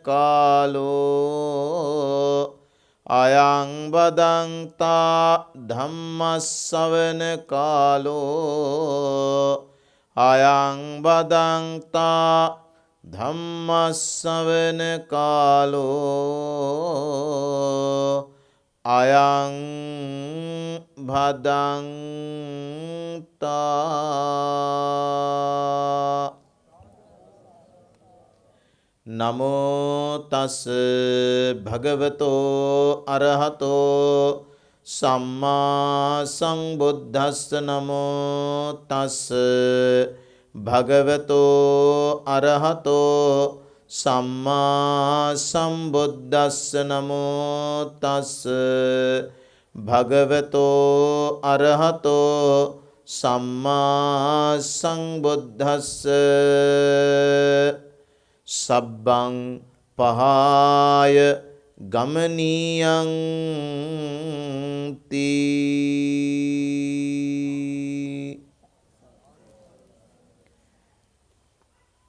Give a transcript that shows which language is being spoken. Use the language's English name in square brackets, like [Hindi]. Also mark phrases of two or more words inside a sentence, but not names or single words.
[Pali] කාලෝ අයං බදන්තා ධම්ම ශ්‍රවණ කාලෝ අයං බදන්තා ධම්ම ශ්‍රවණ කාලෝ අයං භදන්තා. නමෝ තස් භගවතෝ අරහතෝ සම්මා සම්බුද්දස්ස. නමෝ තස් භගවතෝ අරහතෝ සම්මා සම්බුද්දස්ස. නමෝ තස් භගවතෝ අරහතෝ සම්මා සම්බුද්දස්ස. සබ්බං පහාය ගමනීයං තී.